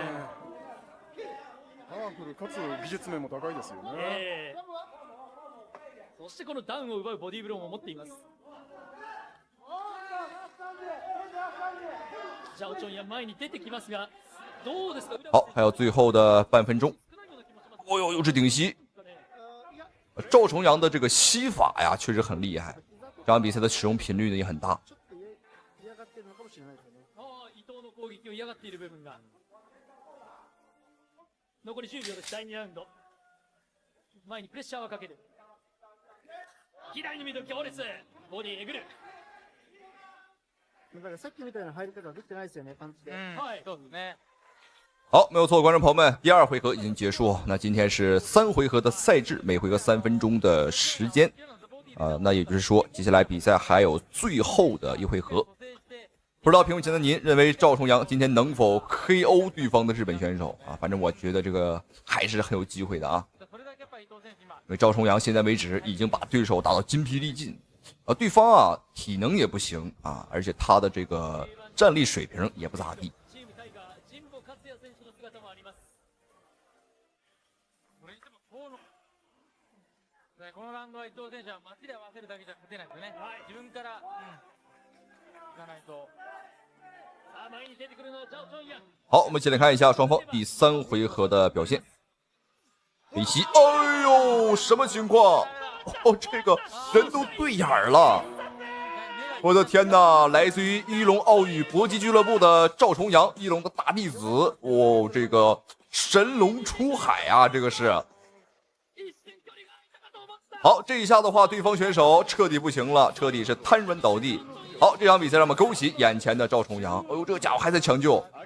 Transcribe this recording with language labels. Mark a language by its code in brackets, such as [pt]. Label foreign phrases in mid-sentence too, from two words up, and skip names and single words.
[ja] パワフルかつ技術面も高いですよね。そしてこのダウンを奪うボディーブローも持っています。ジャオチョンヤン前に出てきますが、どうですか？ [zh] 好，还有最后的半分钟。哦呦，又是顶膝。赵重阳的这个膝法呀，确实很厉害。这场比赛的使用频率呢也很大。 [ja] 伊藤の攻撃を嫌がっている部分が。残り10秒です。第2ラウンド。前にプレッシャーをかける。左に見る強烈。ボディえぐる。だからさっきみたいな入り方はできてないですよね、パンチで。はい、そうですね。 [zh] 好，没有错，观众朋友们，第2回合已经结束。那今天是3回合的赛制，每回合3分鐘的時間。那也就是說，接下來比賽還有最後的1回合。不知道屏幕前的您認為趙重陽今天能否 KO 對方的日本選手啊？反正我覺得這個還是很有機會的啊。因為趙重陽現在為止已經把對手打到筋疲力盡。對方啊體能也不行啊，而且他的這個戰力水平也不咋地。 [ja] このラウンドは伊藤選手は街で合わせるだけじゃ勝てないですよね。自分から、いかないと。 [zh] 好，我們一起來看一下雙方第3回合的表現。北西，哎呦，什麼情況？哦，這個人都對眼了！我的天哪！來自於一龍奧羽搏擊俱樂部的趙重陽，一龍的大弟子。哦，這個神龍出海啊，這個是。好，這一下的話，對方選手徹底不行了，徹底是癱軟倒地。好，這場比賽讓我們恭喜眼前的趙重陽。哎呦，這個家伙還在搶救。